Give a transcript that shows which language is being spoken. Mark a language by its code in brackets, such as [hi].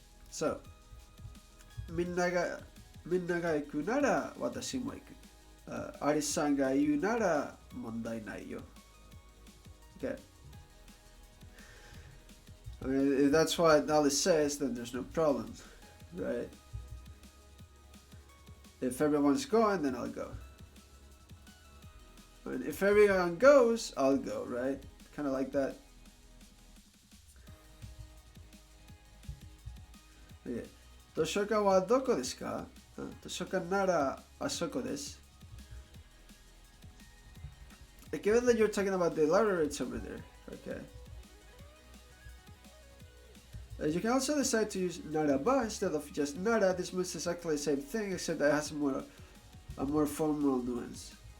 [ja] So, みんなが行くなら私も行く。アリスさんが言うなら問題ないよ。 [en] Okay. I mean, if that's what Alice says, then there's no problem, right? If everyone's going, then I'll go. And if everyone goes, I'll go, right? Kind of like that. [ja] Okay. 図書館はどこですか？図書館ならあそこです。 [en] Given that you're talking about the library, it's over there. Okay. You can also decide to use naraba instead of just nara. This means exactly the same thing, except that it has a more formal nuance.